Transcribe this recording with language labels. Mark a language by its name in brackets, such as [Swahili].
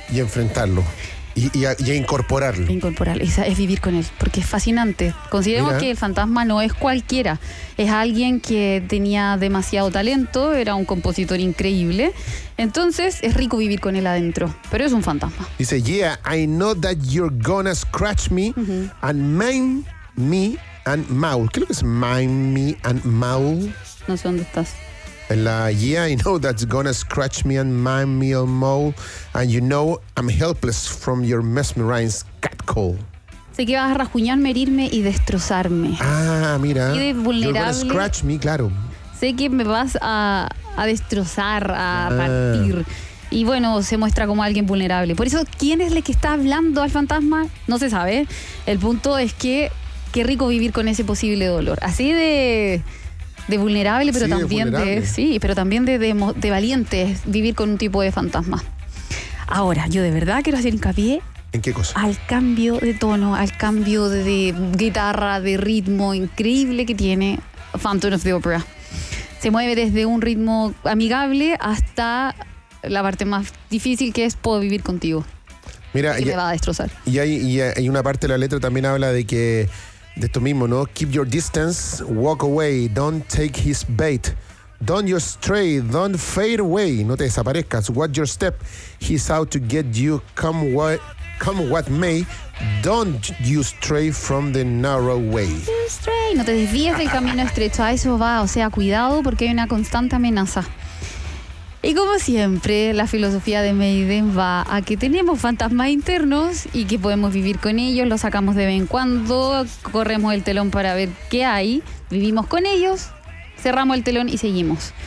[Spanish] Y enfrentarlo. Y a incorporarlo. Incorporarlo. Esa es vivir con él, porque es fascinante. Consideremos Mira. Que el fantasma no es cualquiera. Es alguien que tenía demasiado talento, era un compositor increíble. Entonces, es rico vivir con él adentro, pero es un fantasma. [English] Dice, yeah, I know that you're gonna scratch me uh-huh. and mime me and maul. [Spanish] ¿Qué es lo que es [English] mime me and maul? [Spanish] No sé dónde estás. [English] La yeah, I know that's gonna scratch me and mime me and maul, and you know I'm helpless from your mesmerized catcall. [Spanish] Sé que vas a rasguñarme, herirme y destrozarme. Ah, mira. Y de vulnerable. [English] You're gonna scratch me, claro. [Spanish] Sé que me vas a destrozar, partir. Y bueno, se muestra como alguien vulnerable. Por eso, ¿quién es el que está hablando al fantasma? No se sabe. El punto es que qué rico vivir con ese posible dolor. Así de... De vulnerable, pero sí, también de, vulnerable. De. Sí, pero también de valiente vivir con un tipo de fantasma. Ahora, yo de verdad quiero hacer hincapié. ¿En qué cosa? Al cambio de tono, al cambio de guitarra, de ritmo increíble que tiene Phantom of the Opera. Se mueve desde un ritmo amigable hasta la parte más difícil que es puedo vivir contigo. Mira, que me va a destrozar. Y hay una parte de la letra también habla de que. De esto mismo, ¿no? [English] Keep your distance, walk away, don't take his bait. Don't you stray, don't fade away. [Spanish] No te desaparezcas, [English] watch your step. He's out to get you, come what may. Don't you stray from the narrow way. [Spanish] No te desvíes del camino estrecho, a eso va. O sea, cuidado porque hay una constante amenaza. Y como siempre, la filosofía de Maiden va a que tenemos fantasmas internos y que podemos vivir con ellos, los sacamos de vez en cuando, corremos el telón para ver qué hay, vivimos con ellos, cerramos el telón y seguimos.